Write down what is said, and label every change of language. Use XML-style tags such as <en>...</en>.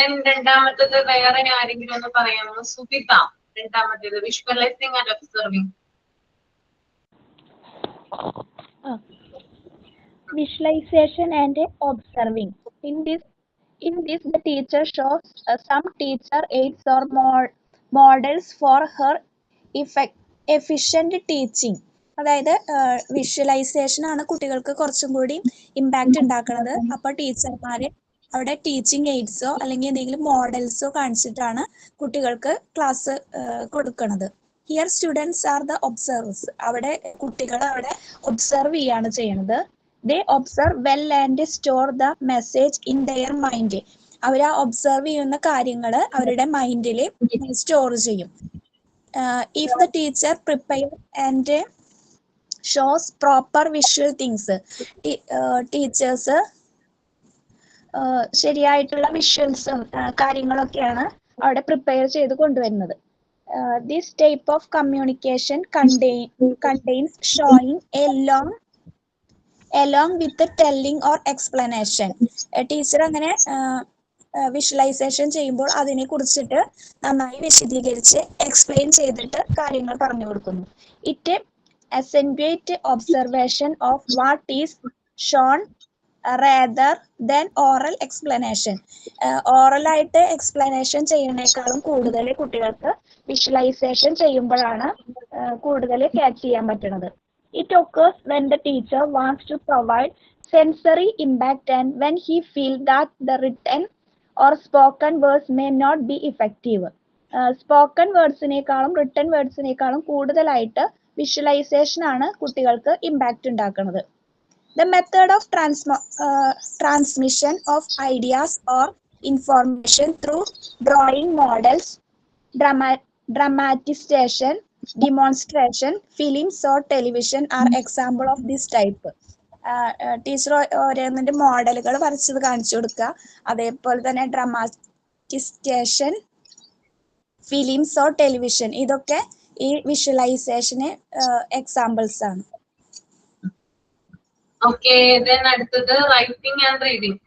<ml>രണ്ടാമത്തത് വേറെ ആരെങ്കിലും ഒന്ന് പറയാമോ? സുബിത, രണ്ടാമത്തേത് visualising and observing.</ml> <en>Visualization and observing. In this, the teacher shows some teacher aids or models for her efficient teaching.</en> <ml>അതായത് വിഷ്വലൈസേഷൻ ആണ് കുട്ടികൾക്ക് കുറച്ചും കൂടി ഇമ്പാക്റ്റ് ഉണ്ടാക്കുന്നത്. അപ്പോൾ ടീച്ചർമാർ അവിടെ ടീച്ചിങ് എയ്ഡ്സോ അല്ലെങ്കിൽ എന്തെങ്കിലും മോഡൽസോ കാണിച്ചിട്ടാണ് കുട്ടികൾക്ക് ക്ലാസ് കൊടുക്കുന്നത്.</ml> <en>Here students are the observers.</en> <ml>അവിടെ കുട്ടികൾ അവിടെ ഒബ്സർവ് ചെയ്യാണ് ചെയ്യുന്നത്.</ml> <en>They observe well and store the message in their mind.</en> <ml>അവർ ആ ഒബ്സർവ് ചെയ്യുന്ന കാര്യങ്ങൾ അവരുടെ മൈൻഡിൽ സ്റ്റോർ ചെയ്യും.</ml> <en>If the teacher prepare and shows proper visual things,</en> <ml>teachers ശരിയായിട്ടുള്ള വിഷ്വൽസും കാര്യങ്ങളൊക്കെയാണ് അവിടെ പ്രിപ്പയർ ചെയ്ത് കൊണ്ടുവരുന്നത്.</ml> <en>This type of communication contains showing along with the telling or explanation.</en> <ml>Teacher അങ്ങനെ വിഷ്വലൈസേഷൻ ചെയ്യുമ്പോൾ അതിനെ കുറിച്ചിട്ട് നന്നായി വിശദീകരിച്ച് എക്സ്പ്ലെയിൻ ചെയ്തിട്ട് കാര്യങ്ങൾ പറഞ്ഞു കൊടുക്കുന്നു. It</ml> <en>accentuate observation of what is shown rather than oral explanation.</en> <ml>Oral ആയിട്ട് എക്സ്പ്ലനേഷൻ ചെയ്യുന്നതിനേക്കാളും കൂടുതൽ കുട്ടികൾക്ക് വിഷ്വലൈസേഷൻ ചെയ്യുമ്പോഴാണ് കൂടുതൽ ക്യാച്ച് ചെയ്യാൻ പറ്റുന്നത്.</ml> <en>It occurs when the teacher wants to provide sensory impact and when he feels that the written or spoken words may not be effective.</en> <ml>Spoken വേർഡ്സിനേക്കാളും written വേർഡ്സിനേക്കാളും കൂടുതലായിട്ട് visualisation ആണ് കുട്ടികൾക്ക് ഇമ്പാക്റ്റ് ഉണ്ടാക്കുന്നത്.</ml> <en>The method of transmission of ideas or information through drawing models, dramatization, demonstration, films or television are example of this type.</en> <ml>Teacher ഓരോന്നിന്റെ മോഡലുകൾ വരച്ചത് കാണിച്ചു കൊടുക്കുക. അതേപോലെ തന്നെ ഡ്രാമാറ്റിസ്റ്റേഷൻ, ഫിലിംസ് ഓർ ടെലിവിഷൻ, ഇതൊക്കെ ഈ വിഷ്വലൈസേഷന് എക്സാമ്പിൾസ് ആണ്. ഓക്കെ, then അടുത്തത് റൈറ്റിംഗ് ആൻഡ് റീഡിംഗ്.</ml>